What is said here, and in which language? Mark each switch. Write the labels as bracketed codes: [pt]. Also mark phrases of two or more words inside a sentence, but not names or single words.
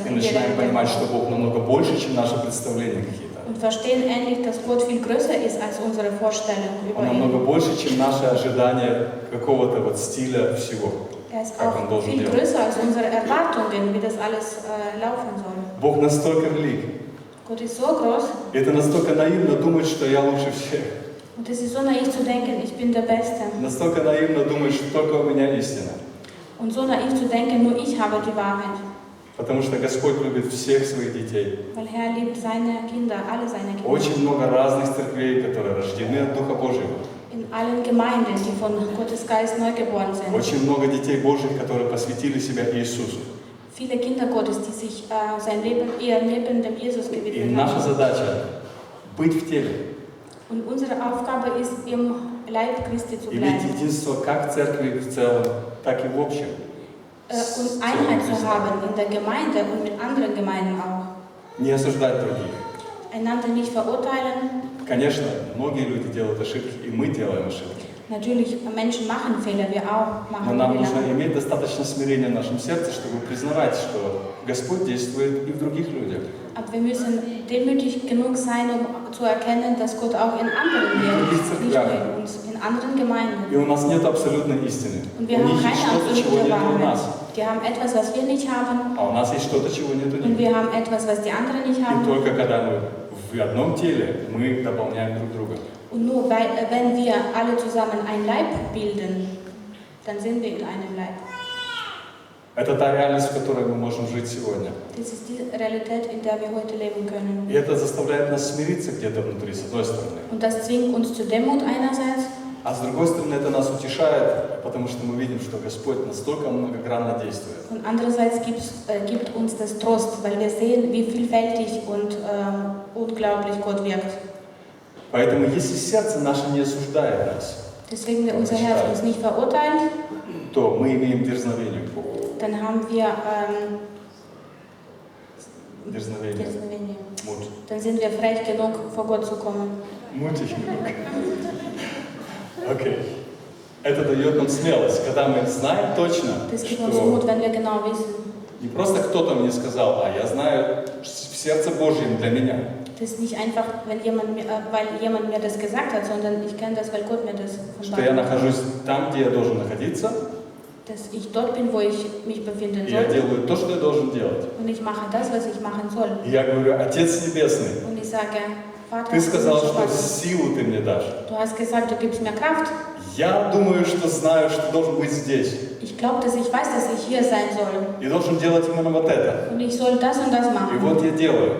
[ru] И начинаем понимать, что Бог намного больше, чем наши представления какие-то. [de] Und verstehen endlich, dass Gott viel größer ist als unsere Vorstellung über [ru] Он намного [de] ihn. [ru] больше, чем наши ожидания какого-то вот стиля всего. [de] Er ist [ru] Как он [de] auch [ru] должен [de] viel [ru] делать. [de] größer als unsere Erwartungen, wie das alles laufen soll. [ru] Бог настолько велик. [de] Gott ist so groß [ru] И это настолько наивно думать, что я лучше всех. [de] und es ist so naiv zu denken, ich bin der Beste. [ru] Настолько наивно думать, что только у меня истина. [de] Und so naiv zu denken, nur ich habe die Wahrheit. [ru] Потому что Господь любит всех своих детей. [de] Weil Herr liebt seine Kinder, alle seine Kinder. [ru] Очень много разных церквей, которые рождены от Духа Божьего. [de] In allen Gemeinden, die von Gottes Geist neu geboren sind. [ru] Очень много детей Божьих, которые посвятили себя Иисусу. [de] Viele Kinder Gottes, die sich ihr Leben dem Jesus [ru] И [de] gewidmet [ru] наша [de] haben. [ru] задача быть в теле. [de] Und unsere Aufgabe ist, im Leib Christi zu [ru] Иметь [de] bleiben. [ru] единство как в церкви в целом, так и в общем. [de] Und Einheit zu haben in der Gemeinde und mit anderen Gemeinden auch. [ru] Не осуждать других. [de] Einander nicht verurteilen. [ru] Конечно, многие люди делают ошибки, и мы делаем ошибки. [de] Natürlich, Menschen machen Fehler, wir auch [ru] Но [de] machen [ru] нам нужно [de] Fehler. [ru] иметь достаточно смирения в нашем сердце, чтобы признавать, что Господь действует и в других людях. [de] Aber wir müssen demütig genug sein, um zu erkennen, dass Gott auch in anderen wirkt, nicht nur in uns, in anderen Gemeinden. [ru] И у нас нет абсолютной истины. [de] Und [ru] У [de] wir haben [ru] них есть [de] keine [ru] что-то, чего [de] absolute [ru] нет у [de] Wahrheit. [ru] нас. [de] Die haben etwas, was wir nicht haben, [ru] А у нас есть что-то, чего нет у [de] und [ru] них. [de] wir haben etwas, was die anderen nicht [ru] И [de] haben. [ru] только когда мы в одном теле, мы дополняем друг друга. [de] Und nur wenn wir alle zusammen ein Leib bilden, dann sind wir in einem Leib. [ru] Это та реальность, в которой мы можем жить сегодня. [de] Das ist die Realität, in der wir heute leben können. [ru] И это заставляет нас смириться где-то внутри, с одной стороны. [de] Und das zwingt uns zur Demut einerseits, [ru] А с другой стороны, это нас утешает, потому что мы видим, что Господь настолько многогранно действует. [de] und andererseits gibt uns das Trost, weil wir sehen, wie vielfältig und unglaublich Gott wirkt. [ru] Поэтому, если сердце наше не осуждает нас, [de] Deswegen, wenn unser Herz uns nicht verurteilt, [ru] то мы имеем дерзновение к Богу. [de] dann haben wir [ru] Дерзновение. Мут. [de] dann sind wir frech genug, vor Gott zu kommen. [ru] Мутить немного. Окей. Это дает нам смелость, когда мы знаем точно, [de] Das gibt uns [ru] что [de] Mut, wenn wir genau wissen. [ru] не просто кто-то мне сказал, а я знаю в сердце Божьем для меня. [de] Das ist nicht einfach, weil jemand mir das gesagt hat, sondern ich kenne das, weil Gott mir das [ru] Что я [de] offenbart hat. [ru] нахожусь там, где я должен находиться, [de] Dass ich dort bin, wo ich mich befinden [ru] и я [de] soll. [ru] делаю то, что я должен делать. [de] Und ich mache das, was ich machen soll. [ru] И я говорю, Отец Небесный, [de] Und ich sage, Vater, [ru] Ты сказал, что [de] Vater, [ru] силу Ты мне дашь. [de] du hast gesagt, du gibst mir Kraft. [ru] Я думаю, что знаю, что должен быть здесь. [de] Ich glaube, dass ich weiß, dass ich hier sein soll. [ru] И должен делать именно вот это. [de] Und ich soll das und das [ru] И [de] machen. [ru] вот я делаю.